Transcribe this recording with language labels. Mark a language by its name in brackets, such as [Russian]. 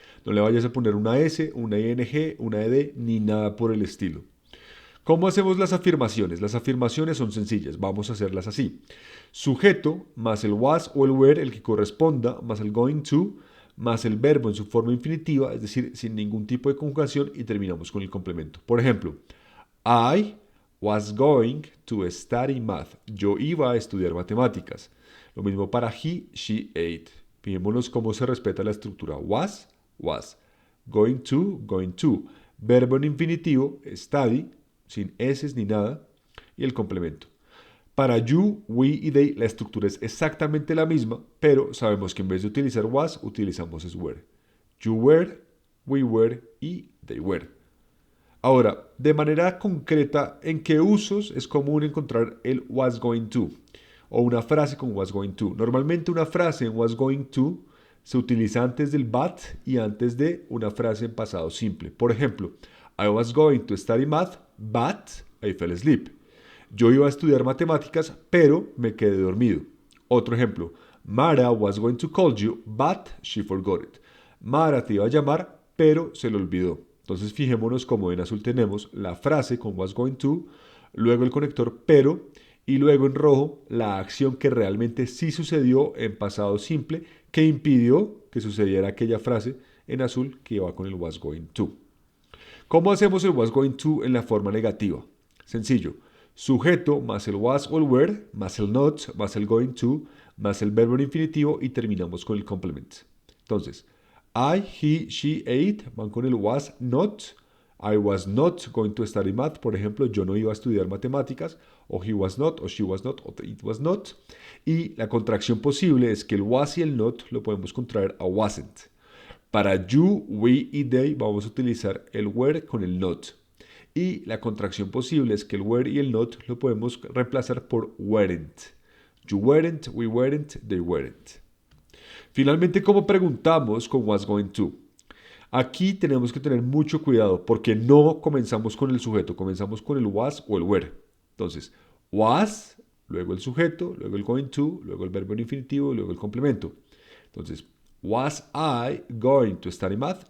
[Spanish] No le vayas a poner una S, una ing, una ed, ni nada por el estilo. ¿Cómo hacemos las afirmaciones? Las afirmaciones son sencillas, vamos a hacerlas así. Sujeto más el was o el were, el que corresponda, más el going to, más el verbo en su forma infinitiva, es decir, sin ningún tipo de conjugación y terminamos con el complemento. Por ejemplo, [English] I was going to study math. [Spanish] Yo iba a estudiar matemáticas. Lo mismo para he, she, ate. Fijémonos cómo se respeta la estructura was, was. Going to. Verbo en infinitivo, study, sin s ni nada, y el complemento. Para you, we y they la estructura es exactamente la misma, pero sabemos que en vez de utilizar was, utilizamos es were. [English] You were, we were y they were. [Spanish] Ahora, de manera concreta, ¿en qué usos es común encontrar el was going to? O una frase con was going to. Normalmente una frase en was going to se utiliza antes del but y antes de una frase en pasado simple. Por ejemplo, [English] I was going to study math, but I fell asleep. [Spanish] Yo iba a estudiar matemáticas, pero me quedé dormido. Otro ejemplo, [English] Mara was going to call you, but she forgot it. [Spanish] Mara te iba a llamar, pero se le olvidó. Entonces fijémonos como en azul tenemos la frase con was going to, luego el conector pero y luego en rojo la acción que realmente sí sucedió en pasado simple que impidió que sucediera aquella frase en azul que iba con el was going to. ¿Cómo hacemos el was going to en la forma negativa? Sencillo. Sujeto más el was o el were, más el not, más el going to, más el verbo en infinitivo y terminamos con el complement. Entonces, I, he, she, ate van con el was not. [English] I was not going to study math. [Spanish] Por ejemplo, yo no iba a estudiar matemáticas. O he was not, o she was not, o it was not. Y la contracción posible es que el was y el not lo podemos contraer a wasn't. Para you, we y they vamos a utilizar el were con el not. Y la contracción posible es que el were y el not lo podemos reemplazar por weren't. [English] You weren't, we weren't, they weren't. [Spanish] Finalmente, ¿cómo preguntamos con [English] was going to? [Spanish] Aquí tenemos que tener mucho cuidado porque no comenzamos con el sujeto, comenzamos con el was o el were. Entonces, was, luego el sujeto, luego el going to, luego el verbo en infinitivo, luego el complemento. [English] Entonces, was I going to study math?